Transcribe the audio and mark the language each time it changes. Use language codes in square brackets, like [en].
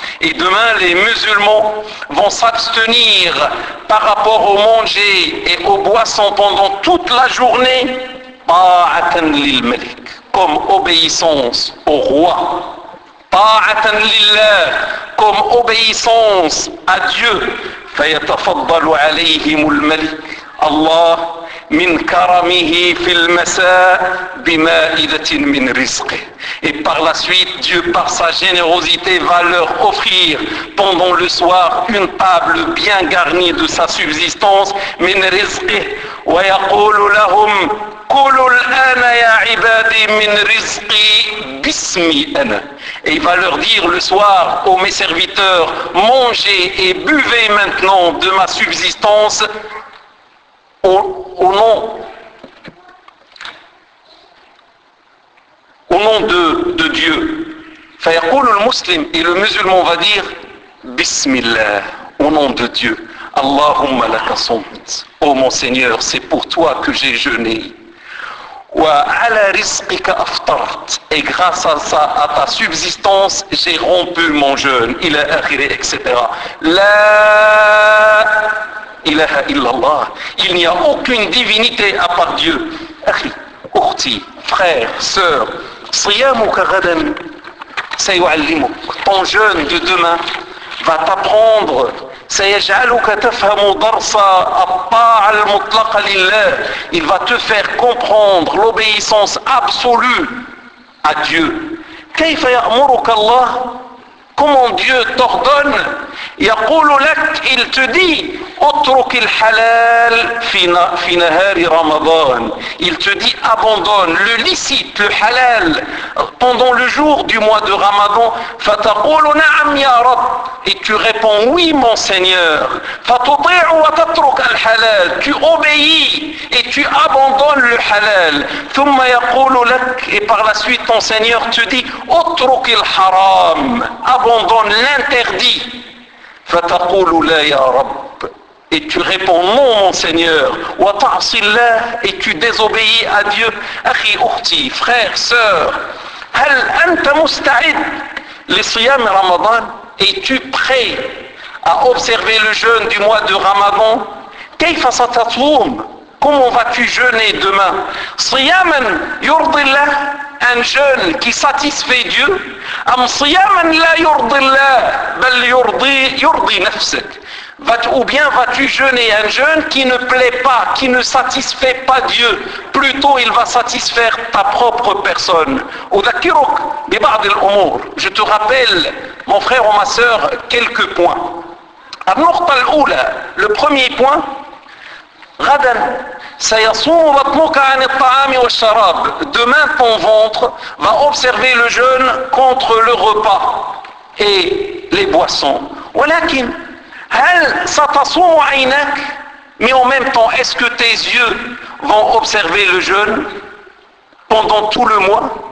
[fr] Et demain, les musulmans vont s'abstenir par rapport au manger et aux boissons pendant toute la journée. [ar] طَاعَةً لِلْمَلِكِ. [fr] Comme obéissance au roi. [ar] طَاعَةً لِلَّهِ. [fr] Comme obéissance à Dieu. [ar] فَيَتَفَضَّلُ عَلَيْهِمُ الْمَلِكِ. Allah, مِنْ كَرَمِهِ فِي الْمَسَاءِ بِمَائِدَةٍ مِنْ رِزْقِهِ. [fr] Et par la suite, Dieu, par sa générosité, va leur offrir pendant le soir une table bien garnie de sa subsistance. [ar] مِنْ رِزْقِهِ. وَيَقُولُ لَهُمْ قولوا الآن يا عبادي من رزقي باسمي أنا. [fr] Et il va leur dire le soir aux mes serviteurs, mangez et buvez maintenant de ma subsistance au nom de Dieu. [ar] فيقول المسلم. [fr] Et le musulman va dire [ar] بسم الله. [fr] Au nom de Dieu. [ar] اللهم لك صمت. [fr] Ô mon Seigneur, c'est pour toi que j'ai jeûné. [ar] وعلى رزقك أفطرت. [fr] Et grâce à ta subsistance, j'ai rompu mon jeûne. [ar] إلى آخره, etc. لا إله إلا الله. [fr] Il n'y a aucune divinité à part Dieu. [ar] أخي, أختي, [fr] frère, sœur, [ar] صيامك غدا سيعلمك. [fr] Ton jeûne de demain va t'apprendre. [ar] سيجعلك تفهم درس الطاعة المطلقة لله. [fr] Il va te faire comprendre l'obéissance absolue à Dieu. [ar] كيف يأمرك الله. [fr] Comment Dieu t'ordonne. [ar] يقول لك. [fr] Il te dit [ar] اترك الحلال في نهار رمضان. [fr] Il te dit abandonne le licite, le halal, pendant le jour du mois de Ramadan. [ar] فتقول نعم يا رب. [fr] Et tu réponds oui mon Seigneur. [ar] فتطيع وتترك الحلال. [fr] Tu obéis et tu abandonnes le halal. [ar] ثم يقول لك. [fr] Et par la suite ton Seigneur te dit [ar] اترك الحرام. [fr] Abandonne l'interdit. [ar] فتقول لا يا رب. [fr] Et tu réponds non mon Seigneur. [ar] وتعصي الله. [fr] Et tu désobéis à Dieu. [ar] أخي أختي, [fr] frère, sœur. [ar] هل أنت مستعد لصيام رمضان. [fr] Es-tu prêt à observer le jeûne du mois de Ramadan. [ar] كيف ستصوم. [fr] Comment vas-tu jeûner demain. [ar] صياما يرضي الله. [fr] Un jeûne qui satisfait Dieu. [ar] أم صياما لا يرضي الله بل يرضي نفسك. [fr] Ou bien vas-tu jeûner un jeûne qui ne plaît pas, qui ne satisfait pas Dieu. Plutôt il va satisfaire ta propre personne. [ar] أذكرك ببعض الأمور. [fr] Je te rappelle mon frère ou ma sœur quelques points. [ar] النقطة الأولى. [fr] Le premier point. [ar] غدا سيصوم بطنك عن الطعام والشراب. [fr] Demain ton ventre va observer le jeûne contre le repas et les boissons. [ar] ولكن هل ستصوم عينك. [fr] Mais en même temps, est-ce que tes yeux vont observer le jeûne pendant tout le mois.